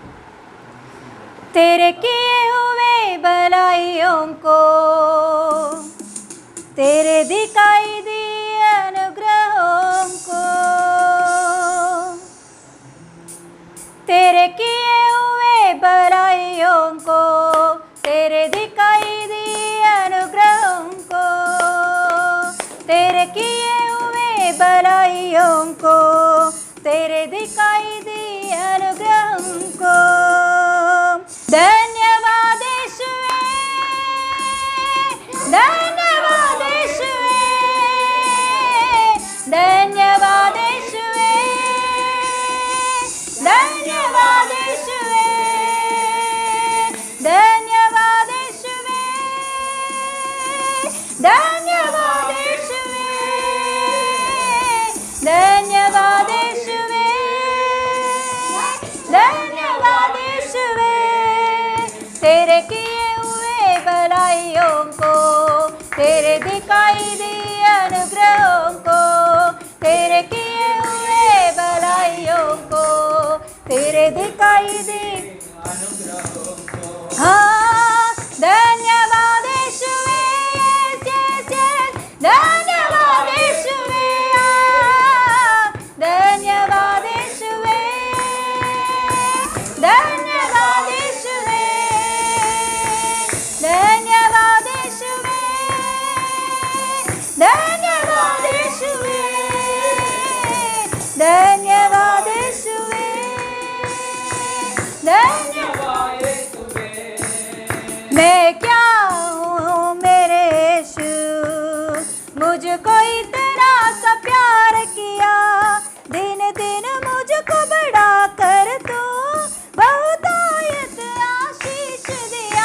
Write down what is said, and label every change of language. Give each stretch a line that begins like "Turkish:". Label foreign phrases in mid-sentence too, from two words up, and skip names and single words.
Hindi: तेरे किए हुए भलाइयों को तेरे दिखाई दिए अनुग्रहों को तेरे किए हुए भलाइयों को तेरे दिखाई दिए तेरे किए हुए भलाइयों को, तेरे दिखाई दी अनुग्रहों को। धन्यवाद यीशुवे, धन्यवाद यीशुवे, धन्यवाद यीशुवे, धन्यवाद यीशुवे, धन्यवाद यीशुवे, धन्यवाद यीशुवे, धन्यवाद यीशुवे, धन्यवाद यीशुवे। तेरे किए हुए भलाइयों को, तेरे दिखाई दी अनुग्रहों को, तेरे किए हुए भलाइयों को, तेरे दिखाई दी अनुग्रहों को। हाँ, धन्यवाद यीशुवे,
English: yes, yes,
Hindi: धन्यवाद यीशुवे, धन्यवाद यीशुवे, धन्यवाद यीशुवे, धन्यवाद यीशुवे, धन्यवाद यीशुवे, धन्यवाद यीशुवे, धन्यवाद यीशुवे। मैं क्या हूँ मेरे यीशु, मुझको इतना सा प्यार किया, दिन दिन मुझको बढ़ा कर तू बहुतायत आशीष दिया।